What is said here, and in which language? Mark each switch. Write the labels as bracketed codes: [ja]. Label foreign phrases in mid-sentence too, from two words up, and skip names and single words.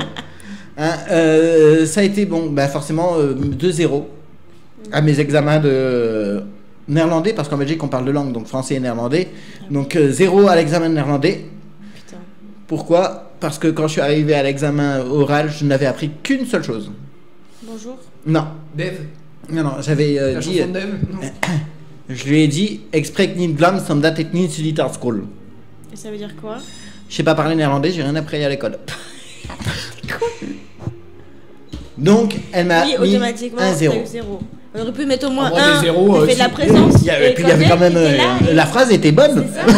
[fr] Hein, ça a été bon, bah forcément 2-0 à mes examens de néerlandais, parce qu'en Belgique on parle de langue, donc français et néerlandais. Donc 0 à l'examen de néerlandais. Putain. Pourquoi? Parce que quand je suis arrivé à l'examen oral, je n'avais appris qu'une seule chose. Bonjour. Non, Dev. non, j'avais La dit. chanson de Dev. Non. Je lui ai dit [nl] Exprek niet glam som dat ik niet studie [fr] à school. Et ça veut dire quoi? Je sais pas parler néerlandais, j'ai rien appris à l'école. Donc, elle m'a Oui, mis automatiquement, un t'as 0. eu 0. On aurait pu mettre au moins En vrai, 1. des zéros, fait de la si- présence. Et puis il y avait quand même. La phrase était bonne. C'est ça.